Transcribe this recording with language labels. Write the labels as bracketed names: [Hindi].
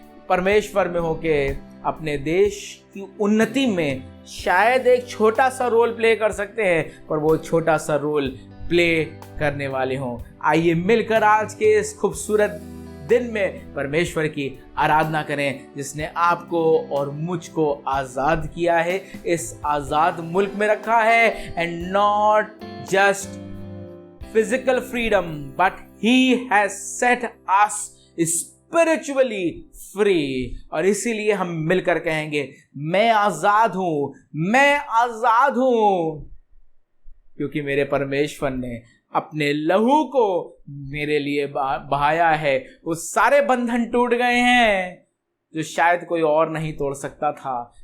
[Hindi] परमेश्वर में होके अपने देश की उन्नति में शायद एक छोटा सा रोल प्ले कर सकते हैं, पर वो छोटा सा रोल प्ले करने वाले हों। आइए मिलकर आज के इस खूबसूरत दिन में परमेश्वर की आराधना करें, जिसने आपको और मुझको आज़ाद किया है, इस आज़ाद मुल्क में रखा है, [English] And not just physical freedom, but He has set us spiritually free. [Hindi] और इसीलिए हम मिलकर कहेंगे, मैं आजाद हूं, मैं आजाद हूं, क्योंकि मेरे परमेश्वर ने अपने लहू को मेरे लिए बहाया है। वो सारे बंधन टूट गए हैं जो शायद कोई और नहीं तोड़ सकता था।